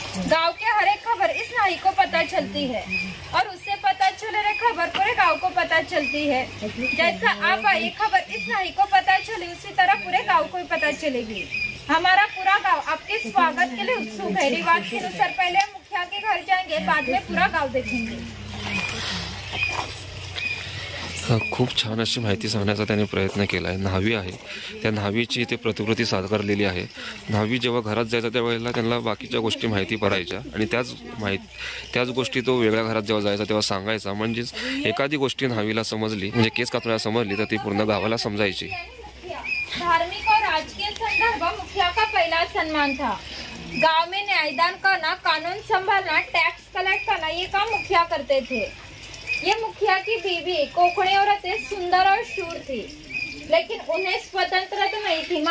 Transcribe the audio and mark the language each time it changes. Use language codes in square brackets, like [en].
[hi] गांव के हर एक खबर इस नाई को पता चलती है और उससे पता चले खबर पूरे गांव को पता चलती है. जैसा आप ये खबर इस नाई को पता चली, उसी तरह पूरे गांव को भी पता चलेगी. हमारा पूरा गांव आपके स्वागत के लिए उत्सुक है. रिवाज के अनुसार पहले मुखिया के घर जाएंगे, बाद में पूरा गांव देखेंगे. [mr] खूप छान अशी माहिती सांगण्याचा त्याने प्रयत्न केला आहे. न्हावी आहे, त्या न्हावीची ते प्रतिकृती साकारलेली आहे. न्हावी जेव्हा घरात जायचा त्यावेळेला त्यांना बाकीच्या गोष्टी माहिती पडायच्या आणि त्याच गोष्टी तो वेगळ्या घरात जेव्हा जायचा तेव्हा सांगायचा. म्हणजेच एखादी गोष्टी न्हावीला समजली, म्हणजे केस कातण्याला समजली, तर ती पूर्ण गावाला समजायची. [hi] धार्मिक और राजकीय संदर्भ मुखिया का पहला सम्मान था. गांव में न्यायदान करना, कानून संभालना, टैक्स कलेक्ट करना ये काम मुखिया करते थे. ये मुखिया की बीवी कोकणी औरतें सुंदर और शूर थी, लेकिन उन्हें स्वतंत्रता नहीं थी.